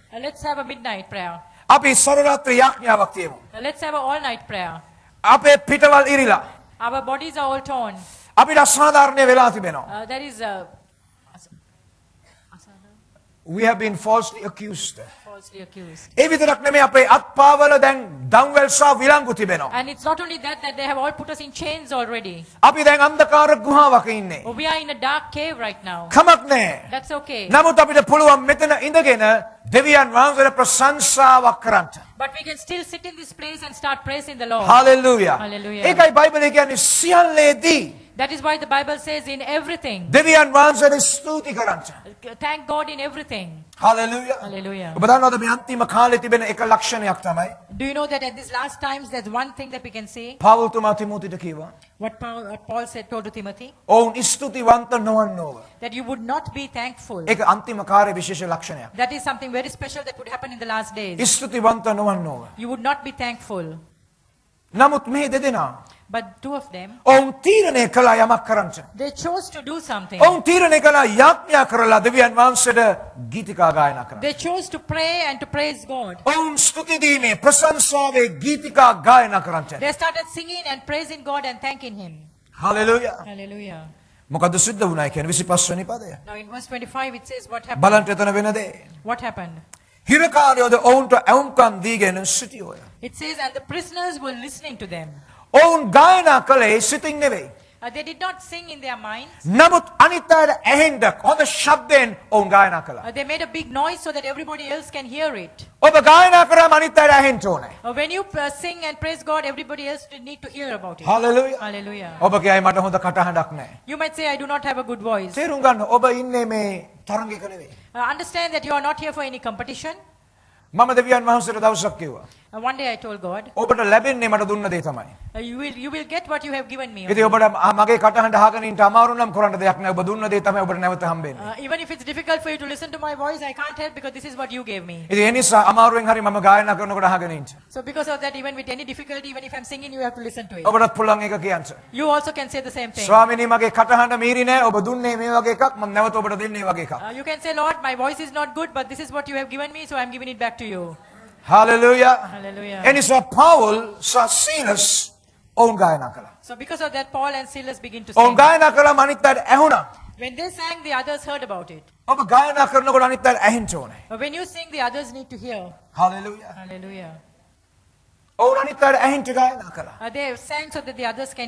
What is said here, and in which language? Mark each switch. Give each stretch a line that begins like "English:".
English: let's have a midnight prayer.
Sinhala: අපි සර්ව රාත්‍රී යාඥාවක් තියමු.
English: Let's have an all-night prayer.
Sinhala: අපේ පිටවල් ඉරිලා.
English: Our bodies are all torn.
Sinhala: අපිට අසාධාරණය වෙලා තිබෙනවා.
English: That is We have been falsely accused. falsely accused.
Sinhala: ඒ විතරක් නෙමෙයි අපේ අත්පාවල දැන් දම්වැල් සහ විලංගු තිබෙනවා.
English: And it's not only that they have all put us in chains already.
Sinhala: අපි දැන් අන්ධකාර ගුහාවක ඉන්නේ.
English: We are in a dark cave right now.
Sinhala: කමක් නැහැ.
English: That's okay.
Sinhala: නමුත් අපිට පුළුවන් මෙතන ඉඳගෙන දෙවියන් වහන්සේට ප්‍රශංසාවක් කරන්න.
English: But we can still sit in this place and start praising the Lord. Hallelujah. Hallelujah.
Sinhala: ඒකයි බයිබලයේ කියන්නේ සියල්ලේදී
English: That is why the Bible says in everything.
Sinhala: දෙවියන් වහන්සේට ස්තුති කරන්න.
English: Thank God in everything. Hallelujah. Hallelujah.
Sinhala: ඔබ දන්නවද මේ අන්තිම කාලේ තිබෙන එක ලක්ෂණයක් තමයි
English: Do you know that at these last times there's one thing that we can see?
Sinhala: Paul තුමා තිමෝතිට කිව්වා.
English: What Paul said, told to Timothy?
Sinhala: ඔවුන් ස්තුතිවන්ත නොවන්නෝව.
English: That you would not be thankful.
Sinhala: ඒක අන්තිම කාර්ය විශේෂ ලක්ෂණයක්.
English: That is something very special that would happen in the last days.
Sinhala: ස්තුතිවන්ත නොවන්නෝව.
English: You would not be thankful.
Sinhala: නමුත් මේ දෙදෙනා
English: But two of them,
Sinhala: ඔවුන් තීරණය කළා යමක් කරන්න.
English: they chose to do something.
Sinhala: ඔවුන් තීරණය කළා යාඥා කරලා දෙවියන් වහන්සේට ගීතිකා ගායනා කරන්න.
English: They chose to pray and to praise God.
Sinhala: ඔවුන් ස්තුති දීමේ ප්‍රශංසාවේ ගීතිකා ගායනා කරන්න.
English: They started singing and praising God and thanking Him.
Sinhala: Hallelujah.
English: Hallelujah.
Sinhala: මොකද සිද්ධ වුණා කියන්නේ 25 වෙනි පදය.
English: Now in verse 25 it says what happened.
Sinhala: බලන්න එතන වෙන දේ.
English: What happened?
Sinhala: හිරකාරයෝද ඔවුන්ට ඇවුම්කන් දීගෙන සිටියෝය.
English: It says, and the prisoners were listening to them.
Sinhala: ඔවුන් ගායනා කළේ සිතින් නෙවෙයි.
English: They did not sing in their minds.
Sinhala: නමුත් අනිත් අයට ඇහෙන්න හොඳ ශබ්දයෙන් ඔවුන් ගායනා කළා.
English: They made a big noise so that everybody else can hear it.
Sinhala: ඔබ ගායනා කරාම අනිත් අයට ඇහෙන්න ඕනේ.
English: When you sing and praise God, everybody else need to hear about it.
Sinhala: Hallelujah.
English: Hallelujah.
Sinhala: ඔබ කියයි මට හොඳ කටහඬක් නැහැ.
English: You might say, I do not have a good voice.
Sinhala: තේරුම් ගන්න ඔබ ඉන්නේ මේ තරංගයක නෙවෙයි.
English: Understand that you are not here for any competition.
Sinhala: මම දෙවියන් වහන්සේට දවසක් කිව්වා.
English: One day I told God,
Sinhala: ඔබට ලැබෙන්නේ මට දුන්න දේ තමයි.
English: You will get what you have given me.
Sinhala: ඉතින් ඔබට මගේ කටහඬ අහගෙන ඉන්න අමාරු නම් කරන්න දෙයක් නැහැ. ඔබ දුන්න දේ තමයි ඔබට නැවත හම්බෙන්නේ.
English: Even if it's difficult for you to listen to my voice, I can't help because this is what you gave me.
Sinhala: ඉතින් ඒ නිසා අමාරුවෙන් හරි මම ගායනා කරනකොට අහගෙන ඉන්න.
English: So because of that, even with any difficulty, even if I'm singing, you have to listen to it.
Sinhala: ඔබටත් පුළුවන් ඒක කියන්න.
English: You also can say the same thing.
Sinhala: ස්වාමිනී මගේ කටහඬ මීරි නෑ. ඔබ දුන්නේ මේ වගේ එකක්. මම නැවත ඔබට දෙන්නේ වගේ එකක්.
English: You can say, Lord, my voice is not good, but this is what you have given me, so I'm giving it back to you.
Sinhala: Hallelujah.
English: Hallelujah.
Sinhala: එනිසා පවුල් සහ සීලස් ඔවුන් ගායනා කළා.
English: So because of that, Paul and Silas begin to
Sinhala: ඔවුන්
English: sing.
Sinhala: ගායනා කළා අනිත් අයට ඇහුණා.
English: When they sang, the others heard about it.
Sinhala: ඔබ ගායනා කරනකොට අනිත් අයට ඇහෙන්න ඕනේ.
English: But when you sing, the others need to hear.
Sinhala: Hallelujah.
English: Hallelujah.
Sinhala: ඔවුන් අනිත් අයට ඇහෙන්න ගායනා කළා.
English: They sang so that the others can